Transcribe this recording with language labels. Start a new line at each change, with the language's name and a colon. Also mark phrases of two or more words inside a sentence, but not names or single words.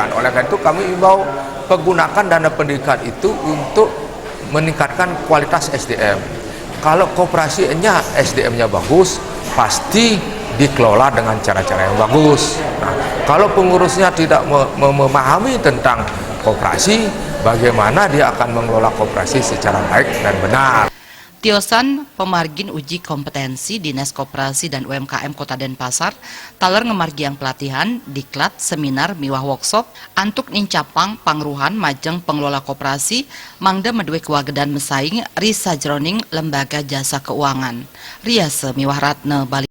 Indonesian: Oleh karena itu kami imbau menggunakan dana pendidikan itu untuk meningkatkan kualitas SDM. Kalau koperasinya SDM-nya bagus, pasti dikelola dengan cara-cara yang bagus. Nah, kalau pengurusnya tidak memahami tentang koperasi, bagaimana dia akan mengelola koperasi secara baik dan benar.
Balinese: Tiosan pemargin uji kompetensi Dinas Koperasi dan UMKM Kota Denpasar taler ngemargiang pelatihan, diklat, seminar, miwah workshop antuk nincapang pangruhan majeng pengelola koperasi mangda medue kewagedan mesaing risa jroning
Indonesian: lembaga jasa keuangan.
Balinese: Riase miwah Ratne Bali.